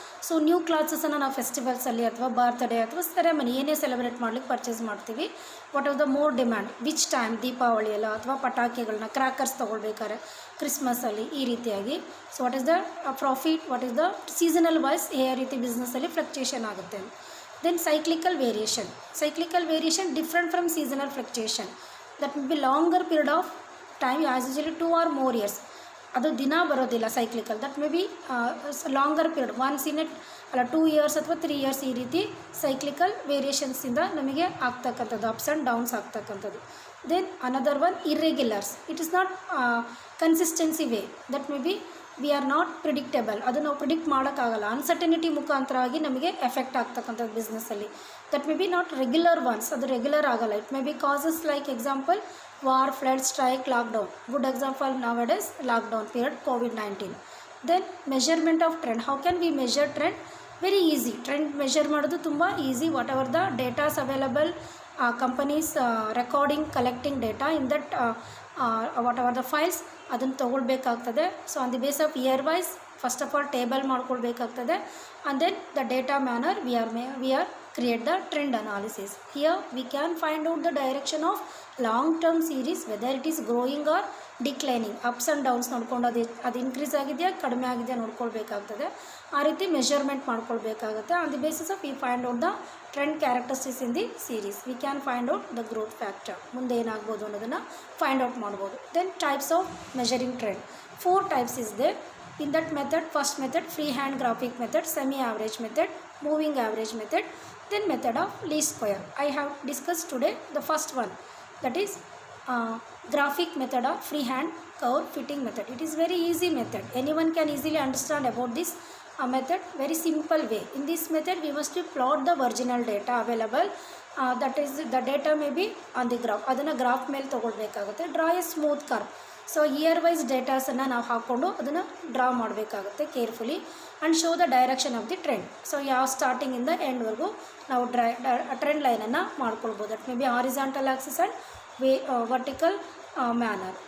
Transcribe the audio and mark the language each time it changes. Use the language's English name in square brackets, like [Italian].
[Kannada] So new ಕ್ಲಾತ್ಸನ್ನು ನಾವು ಫೆಸ್ಟಿವಲ್ಸಲ್ಲಿ ಅಥವಾ birthday ಅಥವಾ ಸೆರೆಮನಿ ಏನೇ ಸೆಲೆಬ್ರೇಟ್ ಮಾಡ್ಲಿಕ್ಕೆ ಪರ್ಚೇಸ್ ಮಾಡ್ತೀವಿ. [English] what are the more demand which time, [Kannada] ದೀಪಾವಳಿಯಲ್ಲ ಅಥವಾ ಪಟಾಕಿಗಳನ್ನ ಕ್ರ್ಯಾಕರ್ಸ್ ತೊಗೊಳ್ಬೇಕಾದ್ರೆ ಕ್ರಿಸ್ಮಸಲ್ಲಿ ಈ ರೀತಿಯಾಗಿ. [English] so what is the profit, what is the seasonal wise [Kannada] ಯಾವ ರೀತಿ ಬಿಸ್ನೆಸ್ಸಲ್ಲಿ ಫ್ಲಕ್ಚುಯೇಷನ್ ಆಗುತ್ತೆ. [English] Then cyclical variation different from seasonal fluctuation. That will be longer period of time, as usually 2 or more years. [Kannada] ಅದು ದಿನ ಬರೋದಿಲ್ಲ cyclical. [English] that may be longer period, once in at ಅಲ್ಲ 2 years ಅಥವಾ 3 years, [Kannada] ಈ ರೀತಿ ಸೈಕ್ಲಿಕಲ್ ವೇರಿಯೇಷನ್ಸಿಂದ ನಮಗೆ ಆಗ್ತಕ್ಕಂಥದ್ದು, ಅಪ್ಸ್ ಆ್ಯಂಡ್ ಡೌನ್ಸ್ ಆಗ್ತಕ್ಕಂಥದ್ದು. [English] Then another one irregulars. It is not consistency way. That may be we are not predictable. [Kannada] ಅದು ನಾವು ಪ್ರಿಡಿಕ್ಟ್ ಮಾಡೋಕ್ಕಾಗಲ್ಲ. ಅನ್ಸರ್ಟನಿಟಿ ಮುಖಾಂತರವಾಗಿ ನಮಗೆ ಎಫೆಕ್ಟ್ ಆಗ್ತಕ್ಕಂಥದ್ದು ಬಿಸ್ನೆಸ್ಸಲ್ಲಿ. [English] that may be not regular once, [Kannada] ಅದು ರೆಗ್ಯುಲರ್ ಆಗಲ್ಲ. [English] It may be causes like example war, flood, strike, lockdown. Good example nowadays lockdown period, COVID-19. Then measurement of trend. How can we measure trend? Very easy. [Kannada] Trend measure ಮಾಡೋದು ತುಂಬ easy. [English] whatever the datas available, companies recording, collecting data in that whatever the files, [Kannada] ಅದನ್ನು ತೊಗೊಳ್ಬೇಕಾಗ್ತದೆ. [English] So on the base of year wise first of all table ಮಾಡ್ಕೊಳ್ಬೇಕಾಗ್ತದೆ. And then the data manner we are create the trend analysis. Here we can find out the direction of long term series, whether it is growing or declining. [Kannada] Ups and downs ನೋಡ್ಕೊಂಡು ಅದು increase ಆಗಿದೆಯಾ ಕಡಿಮೆ ಆಗಿದೆಯಾ ನೋಡ್ಕೊಳ್ಬೇಕಾಗ್ತದೆ. ಆ ರೀತಿ measurement ಮಾಡ್ಕೊಳ್ಬೇಕಾಗುತ್ತೆ. [English] On the basis of we find out the trend characteristics in the series. We can find out the growth factor, [Kannada] ಮುಂದೆ ಏನಾಗ್ಬೋದು ಅನ್ನೋದನ್ನು [English] Find out ಮಾಡ್ಬೋದು. Then types of measuring trend. 4 types is there. In that method, first method freehand graphic method, semi average method, moving average method, then method of least square. I have discussed today the first one, that is graphic method of freehand curve fitting method. It is very easy method. Anyone can easily understand about this method. Very simple way. In this method we must plot the original data available. That is the data may be on the graph. [Kannada] ಅದನ್ನು graph ಮೇಲೆ ತೊಗೊಳ್ಬೇಕಾಗುತ್ತೆ. [English] Draw a smooth curve. [Kannada] So here wise ಡೇಟಾಸನ್ನು ನಾವು ಹಾಕ್ಕೊಂಡು ಅದನ್ನು draw ಮಾಡಬೇಕಾಗುತ್ತೆ carefully. [English] And show the direction of the trend. So [Kannada] ಯಾವ ಸ್ಟಾರ್ಟಿಂಗಿಂದ ಎಂಡ್ವರೆಗೂ ನಾವು trend ಲೈನನ್ನು ಮಾಡ್ಕೊಳ್ಬೋದು. [English] That may be horizontal axis and vertical manner.